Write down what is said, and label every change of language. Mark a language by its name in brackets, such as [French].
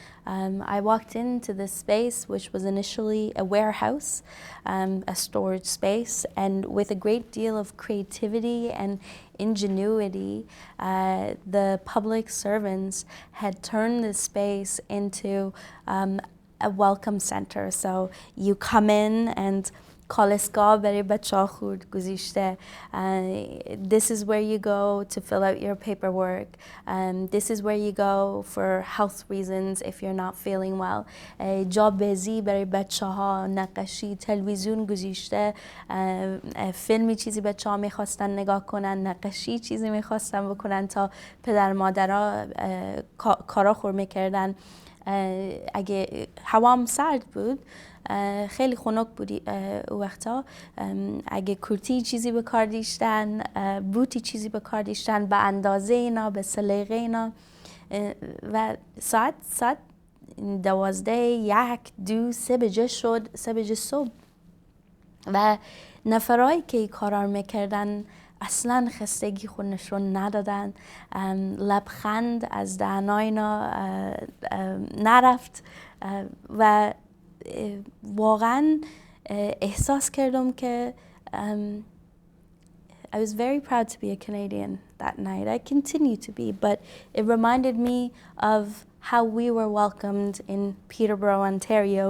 [English] I walked into this space, which was initially a warehouse, a storage space, and with a great deal of creativity and ingenuity, the public servants had turned this space into a welcome center. So you come in and [Persian] کالسکا برای بچه‌ها خورد گذاشته. [English] This is where you go to fill out your paperwork. This is where you go for health reasons if you're not feeling well. [Persian] جا بازی برای بچه‌ها، نقاشی، تلویزیون گذاشته. فیلمی چیزی بچه‌ها می‌خواستن نگاه کنن، نقاشی چیزی می‌خواستن بکنن تا پدر مادرها کارا خور می‌کردن. اگه هوام سرد بود خیلی خنک بودی او وقتا، اگه کرتی چیزی به کار داشتن، بوتی چیزی به کار داشتن به اندازه اینا، به سلیقه اینا. و ساعت 12 1 2 3 بجه شد، 3 بجه صبح و نفرایی که این کارا میکردن اصلا خستگی خود نشون ندادن. لبخند از دهنای اینا نرفت و واقعا احساس کردم که [English] I was very proud to be a Canadian that night. I continue to be, but it reminded me of how we were welcomed in Peterborough, Ontario.